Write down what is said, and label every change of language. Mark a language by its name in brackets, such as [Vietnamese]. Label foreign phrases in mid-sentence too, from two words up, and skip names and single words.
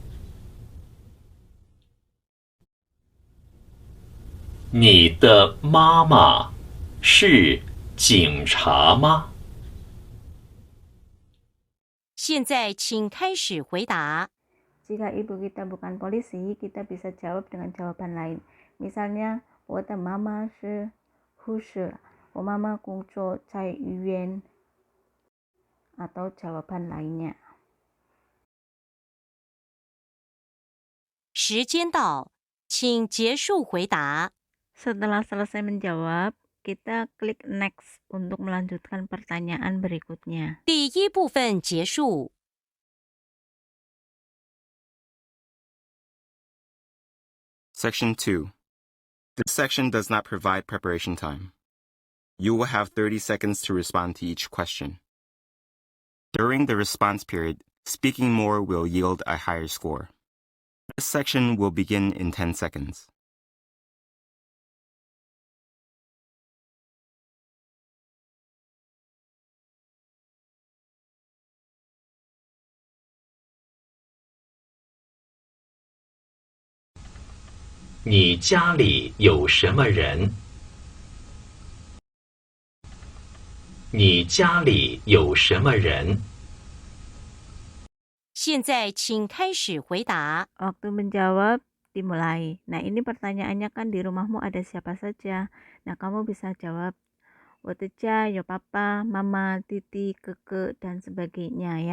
[Chinese] 你的妈妈是警察吗？现在请开始回答。 [Indonesian] Jika ibu kita bukan polisi, kita bisa jawab dengan jawaban lain. Misalnya, [Chinese] 我的妈妈是护士，我妈妈工作在医院。 [Indonesian] atau jawaban lainnya. [Chinese] 时间到，请结束回答。 [Indonesian] Setelah selesai menjawab, kita klik next untuk melanjutkan pertanyaan berikutnya. [Chinese] 第一部分结束。 [English] Section 2. This section does not provide preparation time. You will have 30 seconds to respond to each question. During the response period, speaking more will yield a higher score. This section will begin in 10 seconds. [Chinese] 你家里有什么人？你家里有什么人？现在请开始回答。 [Indonesian] Waktu menjawab dimulai. Nah, ini pertanyaannya kan di rumahmu ada siapa saja. Nah, kamu bisa jawab [Chinese] 我的家有爸爸, 妈妈, 弟弟, 哥哥, [Indonesian] dan sebagainya ya.